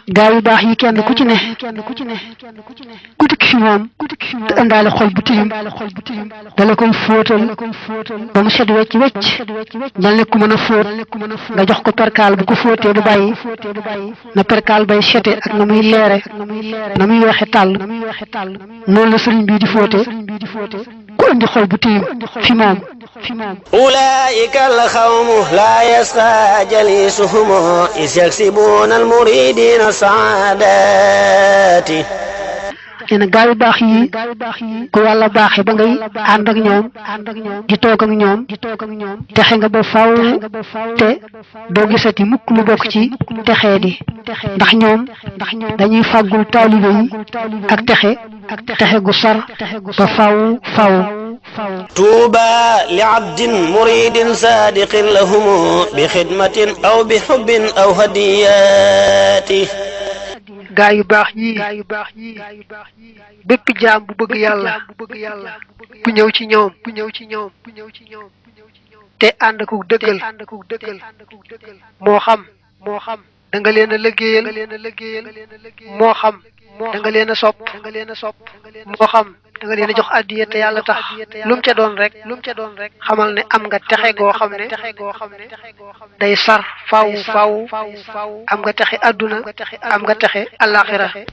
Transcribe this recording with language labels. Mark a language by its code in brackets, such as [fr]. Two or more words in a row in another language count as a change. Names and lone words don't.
[wo] gaa yu baax yi kenn ku ci ne ku dikk fi moom te indaale xol bu tilim dala koy fóotal ba mu set wecc mel ne ku mën a fóot nga jox ko perkaal bu ko fóotee du bàyyi na perkaal bay sete ak na muy leere na muy weexe tàll noonu la sëriñ bii di fóote ku indi xol bu tilim fi moom [ar] أولئك القوم لا يسقى جليسهم إذ يكسبون المريدين السعادات [wo] nee na gaa yu baax yi ku yàlla baaxee ba ngay ànd ak ñoom di toog ak ñoom texe nga ba faw te doo gisati mukk lu bokk ci texee di ndax ñoom dañuy fàggul taalibe yi ak texe gu sar ba faw [ar] طوبى لعبد مريد صادق لهم بخدمة أو بحب أو هديات [wo] gaa yu baax ñi bépp jaam bu bëgg yàlla bu ñëw ci ñoom te ànd ko dëggal moo xam da nga leen a liggéeyal moo xam da nga leen a sopp moo xam da nga leen a jox addiya te yàlla tax lu mu ca doon rek xamal ne am nga texe goo xam ne day sar faw am nga texe adduna am nga texe alaxira